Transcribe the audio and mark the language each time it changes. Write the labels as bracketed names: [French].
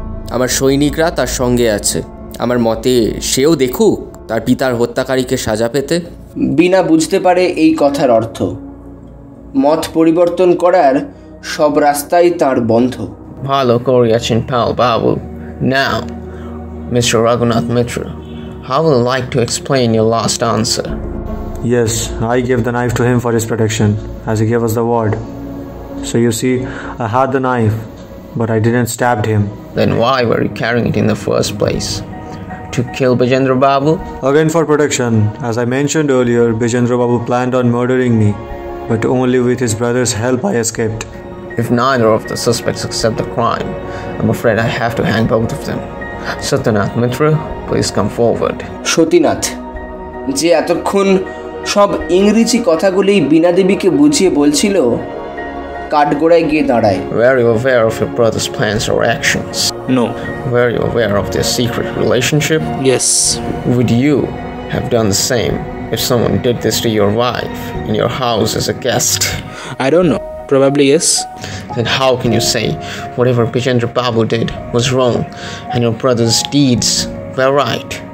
[Bangla] আমার সৈনিকরা তার সঙ্গে আছে। আমার মতে সেও দেখুক তার পিতার হত্যাকারীকে সাজা পেতে। বীণা বুঝতে পারে এই কথার অর্থ। মত পরিবর্তন করার সব রাস্তাই তার বন্ধ। ভালো করিয়াছেন পাল বাবু। [English] Now, Mr. Raghunath Mitra, I would like to explain your last answer. Yes, I gave the knife to him for his protection, as he gave us the word. So you see, I had the knife, but I didn't stab him. Then why were you carrying it in the first place? To kill Bijendra Babu? Again for protection. As I mentioned earlier, Bijendra Babu planned on murdering me, but only with his brother's help I escaped. If neither of the suspects accept the crime, I'm afraid I have to hang both of them. Satyanath Mitra, please come forward. [Bangla] Satinath, যে এতক্ষণ সব ইংরেজি কথাগুলি বীণা দেবীকে বুঝিয়ে বলছিল, কাঠগোড়ায় গিয়ে দাঁড়ায়। [English] Were you aware of your brother's plans or actions? No. Were you aware of their secret relationship? Yes. Would you have done the same if someone did this to your wife in your house as a guest? I don't know. Probably yes. Then how can you say whatever Bijendra Babu did was wrong and your brother's deeds were right?